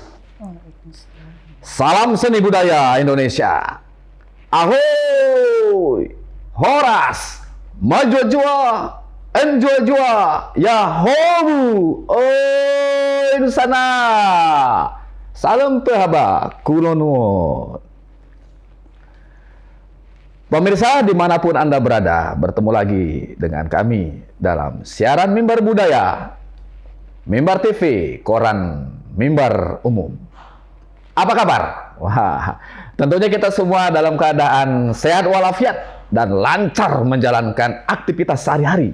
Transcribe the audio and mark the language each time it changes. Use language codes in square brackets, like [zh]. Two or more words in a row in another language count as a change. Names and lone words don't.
[id] Salam seni budaya Indonesia. Ahoy, horas, maju jua, enjoy jua, yahobu, oi Nusana. Salam pehaba, kulonun. Pemirsa dimanapun Anda berada, bertemu lagi dengan kami dalam siaran Mimbar Budaya, Mimbar TV, koran Mimbar Umum. Apa kabar? Wah, tentunya kita semua dalam keadaan sehat walafiat dan lancar menjalankan aktivitas sehari-hari.